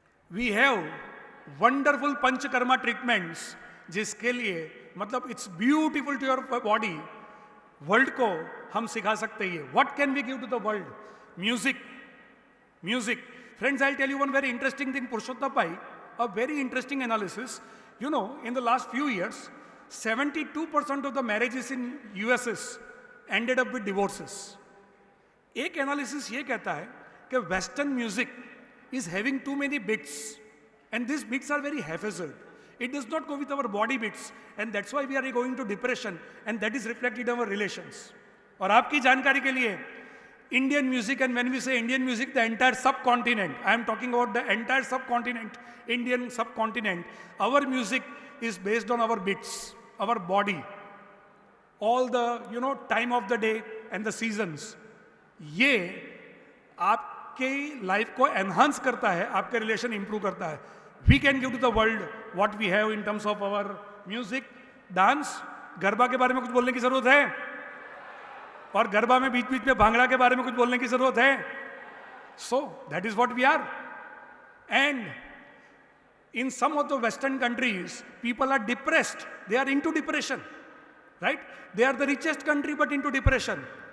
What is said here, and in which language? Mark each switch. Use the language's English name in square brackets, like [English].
[English] we have wonderful panchakarma treatments, [Hindi] जिसके लिए मतलब [English] It's beautiful to your body. [Hindi] World को हम सिखा सकते हैं. [English] What can we give to the world? Music. Friends, I tell you one very interesting thing. Purushottam भाई, a very interesting analysis. You know, in the last few years, 72% of the marriages in USS ended up with divorces. [Hindi] एक analysis ये कहता है कि [English] Western music is having too many beats, and these beats are very haphazard. It does not go with our body beats, and that's why we are going to depression, and that is reflected in our relations. [Hindi] और आपकी जानकारी के लिए, [English] Indian music, and when we say Indian music, the entire subcontinent, I am talking about the entire subcontinent, Indian subcontinent, our music is based on our beats, our body, all the, you know, time of the day and the seasons. [Hindi] ये आपके life को enhance करता है, आपके relation improve करता है. [English] We can give to the world what we have in terms of our music, dance. [Hindi] Garba के बारे में कुछ बोलने की जरूरत है, और गरबा में बीच बीच में भांगड़ा के बारे में कुछ बोलने की जरूरत है. [English] So that is what we are. And in some of the Western countries, people are depressed. They are into depression, right? They are the richest country but into depression.